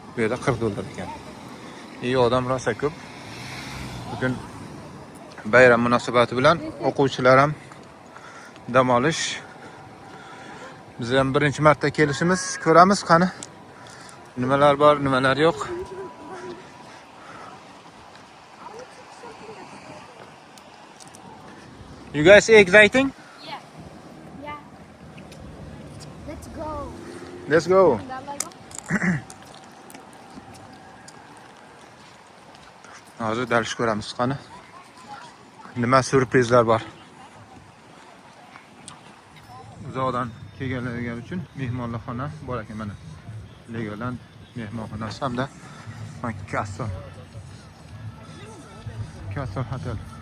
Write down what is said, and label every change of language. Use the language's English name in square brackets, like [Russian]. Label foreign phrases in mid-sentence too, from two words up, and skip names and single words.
[Uzbek] Bu yerda $40 ekan. Odam rosa ko'p. Bugun bayram munosabati bilan o'quvchilar ham dam olish. Biz ham birinchi marta kelishimiz, ko'ramiz qani nimalar bor, nimalar yo'q. [English] You guys exciting? Yeah. Let's go. Let's go. [Uzbek] Hozir dalish ko'ramiz qani. Nima surprizlar bor. Uzoqdan kelganlar uchun mehmonxona bor ekan mana. Legoland mehmonxonasi hamda Castle Hotel.